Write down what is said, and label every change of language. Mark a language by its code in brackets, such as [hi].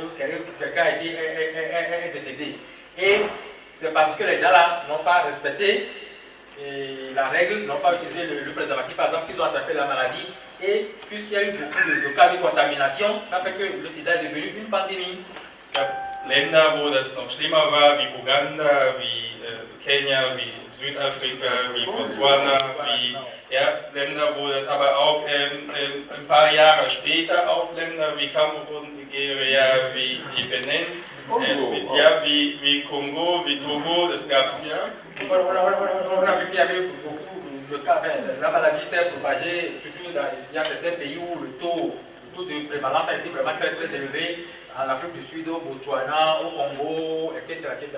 [fr] Quelqu'un est décédé. Et c'est parce que les gens là n'ont pas respecté la règle, n'ont pas utilisé le préservatif, par exemple, qu'ils ont attrapé la maladie. Et puisqu'il y a eu beaucoup de cas de contamination, ça fait que le sida est devenu une pandémie. [de] Es gab Länder, wo das noch schlimmer war, wie Uganda, wie Kenia, wie Südafrika, wie Botswana, wie Länder, wo das aber auch ein paar Jahre später auch Länder wie Kamerun, Nigeria, wie Benin, wie Kongo, wie Togo, es gab [fr] on a vu qu'il y avait beaucoup de cas, la maladie s'est propagée, surtout il y a certains pays où le taux de prévalence a été vraiment très élevé, en Afrique du Sud, au Botswana, au Kongo, etc.